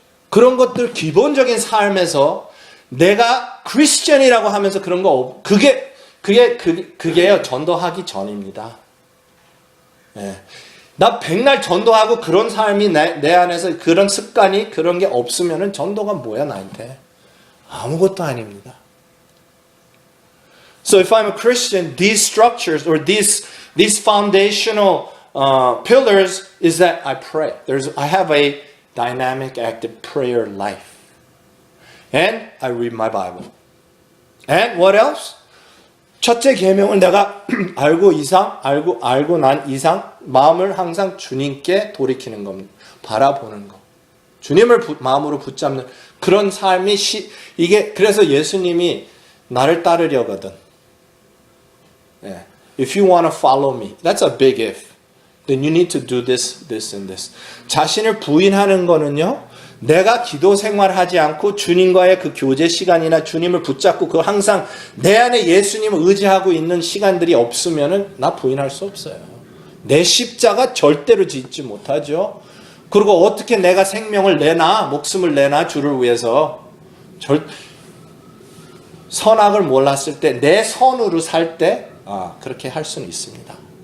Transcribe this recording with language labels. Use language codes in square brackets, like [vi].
[ko] 그런 것들 기본적인 삶에서 내가 크리스천이라고 하면서 그런 거 그게요 전도하기 전입니다. 예. 나 백날 전도하고 그런 삶이 내 안에서 그런 습관이 그런 게 없으면은 전도가 뭐야 나한테? 아무것도 아닙니다. [en] So if I'm a Christian, these structures or these foundational pillars is that I pray. I have a dynamic, active prayer life. And I read my Bible. And what else? [ko] 첫째 계명을 내가 알고 난 이상 마음을 항상 주님께 돌이키는 겁니다. 바라보는 거. 주님을 마음으로 붙잡는 그런 삶이 이게 그래서 예수님이 나를 따르려거든. [en] Yeah. If you want to follow me, that's a big if. Then you need to do this, this, and this. [ko] 자신을 부인하는 거는요. 내가 기도 생활하지 않고 주님과의 그 교제 시간이나 주님을 붙잡고 그 항상 내 안에 예수님을 의지하고 있는 시간들이 없으면은 나 부인할 수 없어요. 내 십자가 절대로 짓지 못하죠. 그리고 어떻게 내가 생명을 내나 목숨을 내나 주를 위해서 선악을 몰랐을 때 내 선으로 살 때 그렇게 할 수는 있습니다.